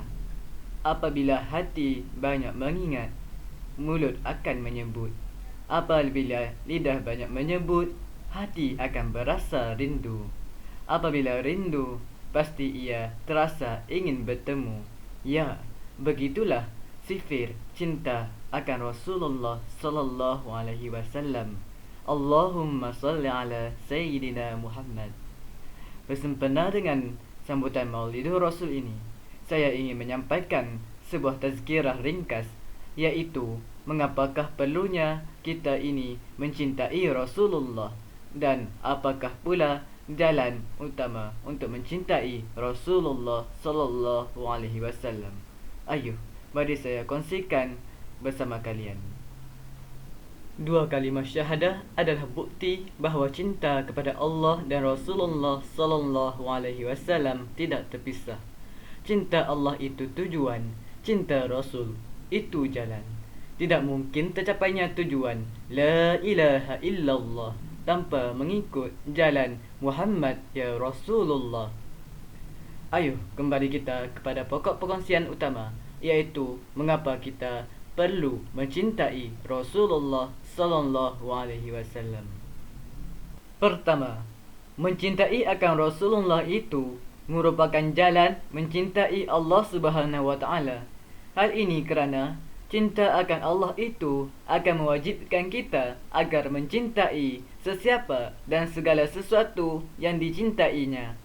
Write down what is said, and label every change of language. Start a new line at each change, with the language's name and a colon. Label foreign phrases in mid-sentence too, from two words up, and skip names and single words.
Malay: Apabila hati banyak mengingat, mulut akan menyebut. Apabila lidah banyak menyebut, hati akan berasa rindu. Apabila rindu, pasti ia terasa ingin bertemu. Ya, begitulah sifir cinta akan Rasulullah
Arabic: صلى الله عليه وسلم. اللهم صل على سيدنا محمد.
Malay: Bersempena dengan sambutan Maulidur Rasul ini, saya ingin menyampaikan sebuah tazkirah ringkas, iaitu mengapakah perlunya kita ini mencintai Rasulullah dan apakah pula jalan utama untuk mencintai Rasulullah
Arabic: صلى الله عليه وسلم.
Malay: Ayuh, mari saya kongsikan bersama kalian. Dua kalimah syahadah adalah bukti bahawa cinta kepada Allah dan Rasulullah
Arabic: صلى الله عليه وسلم
Malay: tidak terpisah. Cinta Allah itu tujuan, cinta Rasul itu jalan. Tidak mungkin tercapainya tujuan
Arabic: لا إله إلا الله
Malay: tanpa mengikut jalan Muhammad
Arabic: يا رسول الله.
Malay: Ayuh, kembali kita kepada pokok perkongsian utama, iaitu mengapa kita perlu mencintai Rasulullah
Arabic: صلى الله عليه وسلم.
Malay: Pertama, mencintai akan Rasulullah itu merupakan jalan mencintai Allah
Arabic: سبحانه وتعالى.
Malay: Hal ini kerana cinta akan Allah itu akan mewajibkan kita agar mencintai sesiapa dan segala sesuatu yang dicintainya.